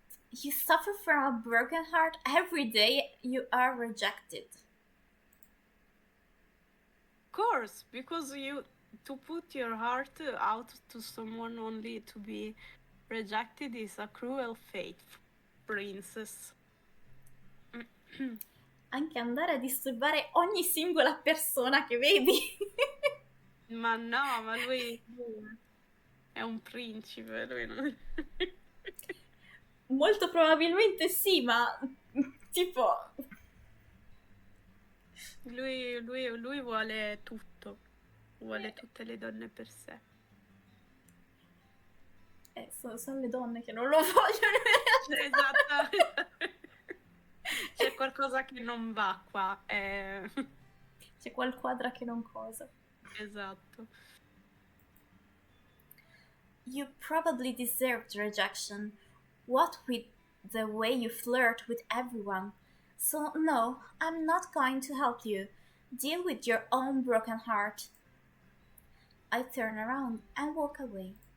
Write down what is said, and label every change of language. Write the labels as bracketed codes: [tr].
[en] You suffer from a broken heart every day you are rejected. Of course, because to put your heart out to someone only to be rejected is a cruel fate, princess. [it] Anche andare a disturbare ogni singola persona che vedi. Ma no, ma lui è un principe, lui non... Molto probabilmente sì, ma tipo... Lui vuole tutto, vuole tutte le donne per sé. Sono le donne che non lo vogliono in realtà. Esatto. C'è qualcosa che non va qua. C'è qualquadra che non cosa. Esatto. [en] You probably deserved rejection. What with the way you flirt with everyone. So no, I'm not going to help you. Deal with your own broken heart. I turn around and walk away.